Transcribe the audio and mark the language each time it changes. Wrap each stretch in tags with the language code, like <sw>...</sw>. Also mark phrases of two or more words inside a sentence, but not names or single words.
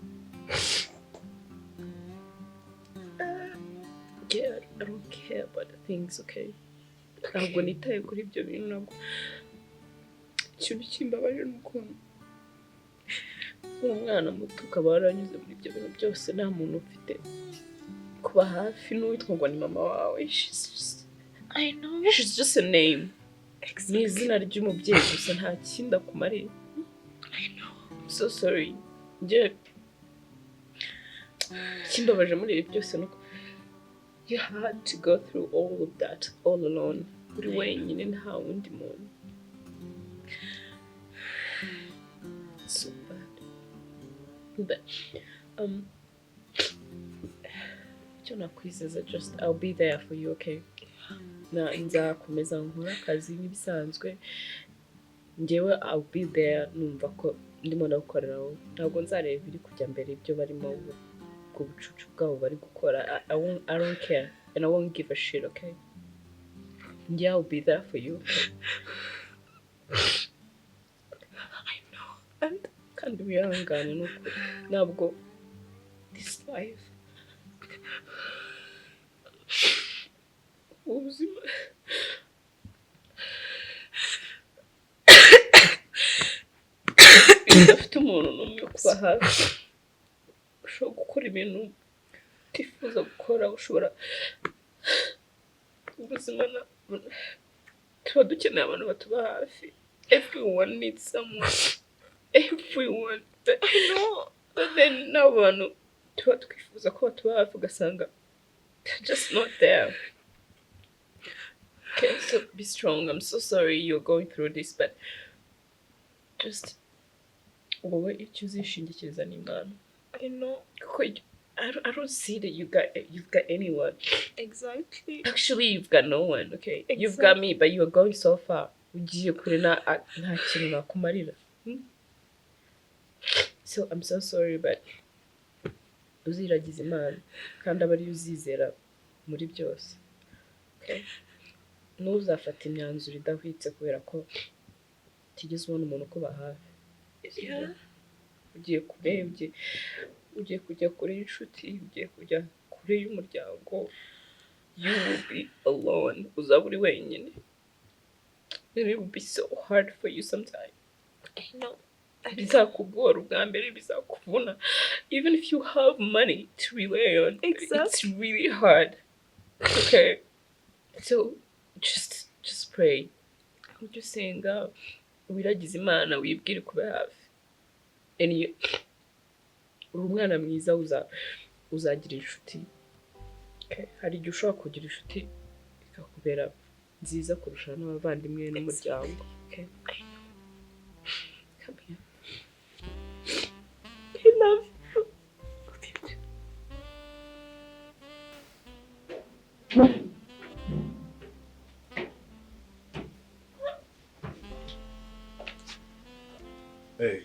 <en>Yeah, I don't care about the things, okay?</en> <rw>Ntabwo nitaye kuri ibyo bintu ntabwo ikintu kimbabaje n'ukuntu umwana muto ukaba waranyuze muri ibyo bintu byose nta muntu ufite kuba hafi n'uwitwa ngo ni mama wawe.</rw> <en>I know. She's just a name.</en> <rw>Ni izina ry'umubyeyi gusa nta kindi akumariye.</rw> <en>I know. I'm so sorry.</en> <rw>Kimbabaje muri ibi byose nuko</rw> <en>you had to go through all of that all alone.</en> <rw>Uri wenyine nta wundi muntu.</rw> <en>So bad. But</en> <rw>icyo nakwizeza</rw> <en>just I'll be there for you, okay?</en> <rw>Nzakomeza nkora akazi nk'ibisanzwe njyewe</rw> <en>I'll be there</en> <rw>numva ko ndimo nagukoreraho ntabwo nzareba iri kujya mbere ibyo barimo ku bucucu bwabo bari gukora.</rw> <en>I don't care and I won't give a shit, okay? Yeah, I'll be there for you. I know. And</en> <rw>kandi wihangane nuko ntabwo</rw> <en>this life</en> <rw>ubuzima udafite umuntu n'umwe kuba hafi ushobora gukora ibintu utifuza gukora ushobora ubuzima tuba dukeneye abantu batuba hafi.</rw> <en>Everyone needs someone. Everyone. But I know. But then</en> <rw>n'abantu tuba twifuza ko batuba hafi ugasanga</rw> <en>they're just not there. Okay, so be strong. I'm so sorry you're going through this, but just</en> <rw>wowe icyo uzishingikiriza n'Imana.</rw> <en>I know. I don't see that you've got anyone. Exactly. Actually, you've got no one, okay? Exactly. You've got me, but you're going so far.</en> <rw>Ugiye kure nta kintu nakumarira.</rw> <en>So I'm so sorry, but</en> <rw>uziragiza Imana kandi aba ari uzizera muri byose.</rw> <en>Okay?</en> <rw>Ntuzafata imyanzuro idahwitse kubera ko utigeze ubona umuntu kuba hafi.</rw> <en>Yeah.</en> <rw>Ugiye kure ugiye kujya kure inshuti ugiye kujya kure y'umuryango.</rw> <en>You will be alone.</en> <rw>Uzaba uri wenyine.</rw> <en>And it will be so hard for you sometimes. I know.</en> <rw>Bizakugora ubwa mbere bizakuvuna.</rw> <en>Even if you have money to rely on, Exactly. it's really hard. Okay? So just pray.</en> <rw>Ujye usenga wiragize Imana wibwire kuba hafi. And uri umwana mwiza uzagira inshuti.</rw> <en>Okay?</en> <rw>Hari igihe ushobora kugira inshuti ikakubera nziza kurusha n'abavandimwe n'umuryango.</rw> <en>Okay? Come here. I love you. Hey.</en>